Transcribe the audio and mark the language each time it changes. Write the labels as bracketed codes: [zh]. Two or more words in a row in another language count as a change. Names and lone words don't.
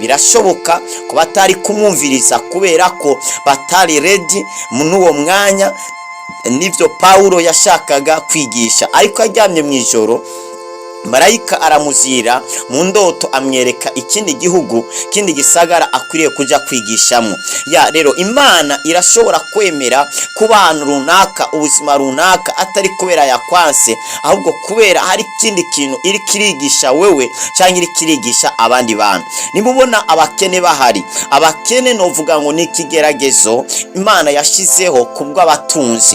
[rn] Birashoboka ko batari kumwumviriza kubera ko batari ready n'uwo mwanya nivyo Paulo yashakaga kwigisha. Ariko aryamye mu ijoro, marayika aramuzira mu ndoto, amwereka ikindi gihugu, kindi gisagara akwiriye kuja kwigishamo. Rero Imana irashobora kwemera ku bantu runaka ubuzima runaka atari kubera yakwanse, ahubwo kubera hari ikindi kintu iri kirigisha wewe cyangwa iri kirigisha abandi bantu. Nimubona abakene bahari, abakene novuga ngo ni ikigeragezo Imana yashizeho kubwa abatunzi.